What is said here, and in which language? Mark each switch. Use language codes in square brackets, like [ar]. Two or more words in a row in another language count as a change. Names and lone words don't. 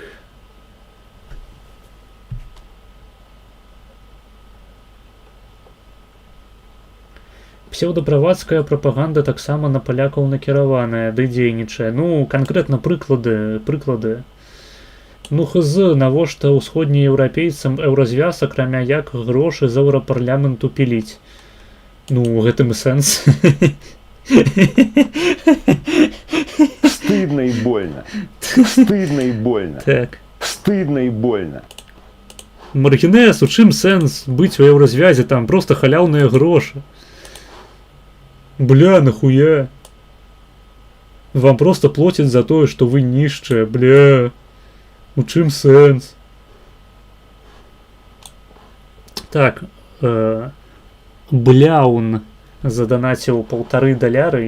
[be] Псеўдаправацкая прапаганда таксама на палякаў накіраваная, ды дзейнічае. Ну, канкрэтна прыклады. Ну, навошта ўсходнееўрапейцам еўразвяз, акрамя як грошы з еўрапарламенту піліць? Ну, гэтым і сэнс. [ru] Стыдно и больно. Стыдно и больно. [be] Так. [ru] Стыдно и больно. [be] Маргінез, у чым сэнс быць у еўразвязе, там просто халяўныя грошы. [ru] Бля, нахуя? Вам просто платят за [be] тое, што вы нішчыя, [ru] бля. [be] У чым сэнс? Так, Бляун заданаціў $1,5.